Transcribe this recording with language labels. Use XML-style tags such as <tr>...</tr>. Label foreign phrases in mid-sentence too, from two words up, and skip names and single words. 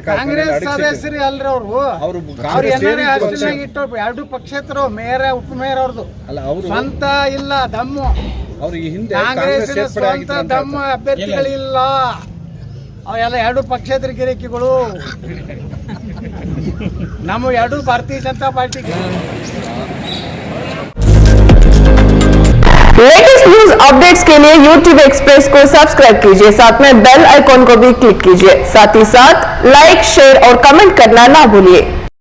<kn>ಕಾಂಗ್ರೆಸ್ ಸದಸ್ಯರು ಅಲ್ರಿ ಅವರು ಇಟ್ಟು 2 ಪಕ್ಷೇತರು, ಮೇಯರ್ ಉಪಮೇಯರ್ ಅವ್ರದ್ದು ಅಲ್ಲ, ಅವರು ಸ್ವಂತ ಇಲ್ಲ ದಮ್ಮು. ಅವರು ಈ ಹಿಂದೆ ಕಾಂಗ್ರೆಸ್ ಸ್ವಂತ ದಮ್ಮು ಅಭ್ಯರ್ಥಿಗಳಿಲ್ಲ. ಅವೆಲ್ಲ 2 ಪಕ್ಷೇತರ ಗಿರಿಕಿಗಳು. ನಮ್ಮ 2 ಭಾರತೀಯ ಜನತಾ ಪಾರ್ಟಿಗೆ.</kn> <en>latest news updates</en> <hi>के लिए YouTube एक्सप्रेस को सब्सक्राइब कीजिए, साथ में</hi> <en>bell icon</en> <hi>को भी क्लिक कीजिए। साथ ही साथ लाइक, शेयर और कमेंट करना ना भूलिए।</hi>